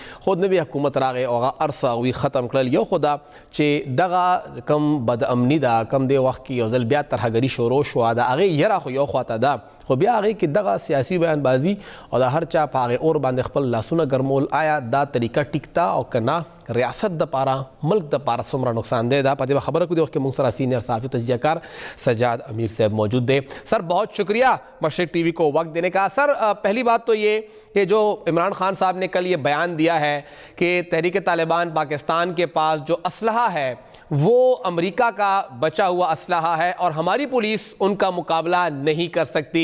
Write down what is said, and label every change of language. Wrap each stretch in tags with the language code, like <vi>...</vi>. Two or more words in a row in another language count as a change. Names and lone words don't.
<ps>خو نوی حکومت راغی او هغه ارسه هغوی ختم کړل. یو خو دا چې دغه کم بد امني ده کم دی وخت کې یو ځل بیا ترهګري شروع شوه د هغې یره خو یو خواته ده، خو بیا هغې کې دغه سیاسي بیانبازي او د هر چا په هغې اور باندې خپل لاسونه ګرمول آیا دا طریقه ټیک ده او که نه ریاست دپاره ملک دپاره څومره نقصان دی. دا په دې خبره کو دی وخت کې موږ سره سینئر صحافي تجزیه کار سجاد امیر صاحب موجود دے.</ps> <ur>سر بہت شکریہ مشرق ٹی وی کو وقت دینے کا. سر پہلی بات تو یہ کہ جو عمران خان صاحب نے کل یہ بیان دیا ہے کہ تحریک طالبان پاکستان کے پاس جو اسلحہ ہے وہ امریکہ کا بچا ہوا اسلحہ ہے اور ہماری پولیس ان کا مقابلہ نہیں کر سکتی.</ur>